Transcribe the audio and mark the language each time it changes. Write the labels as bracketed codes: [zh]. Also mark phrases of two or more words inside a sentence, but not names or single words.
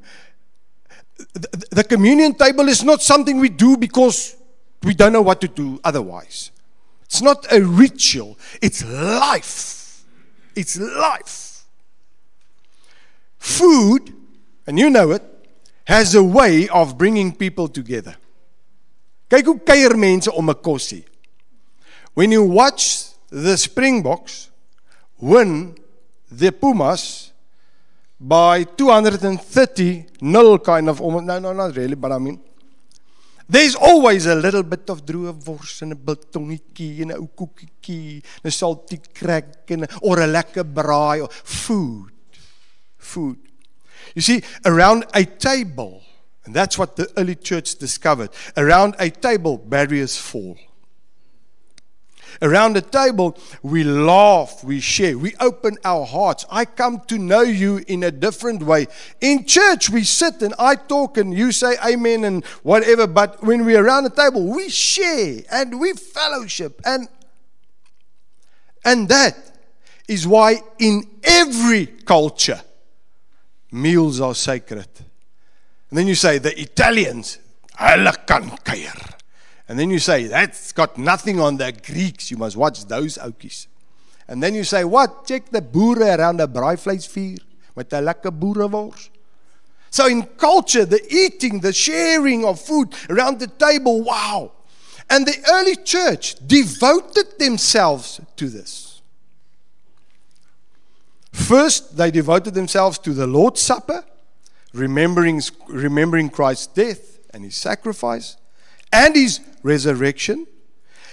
[en] The communion table is not something we do because we don't know what to do otherwise. It's not a ritual. It's life. It's life. Food, and you know it, has a way of bringing people together. [af] Kyk hoe kuier mense om 'n kossie. [en] When you watch the Springboks win the Pumas by 230-0 kind of, no, not really, but I mean, there's always a little bit of [af] droë wors en 'n biltongetjie en 'n ou koekietjie, [en] 'n salty crack or [af] 'n lekker braai [en] or food. Food. You see, around a table, and that's what the early church discovered. Around a table, barriers fall. Around a table, we laugh, we share, we open our hearts. I come to know you in a different way. In church, we sit and I talk and you say amen and whatever, but when we're around the table, we share and we fellowship. And that is why in every culture, meals are sacred. And then you say, the Italians, [af] hulle kan kuier. [en] And then you say, that's got nothing on the Greeks. You must watch those oukies. And then you say, what? Check the boere around the braaivleisvuur [af] met 'n lekker boerewors. [en] So in culture, the eating, the sharing of food around the table, wow. And the early church devoted themselves to this. First, they devoted themselves to the Lord's Supper, remembering Christ's death and His sacrifice and His resurrection.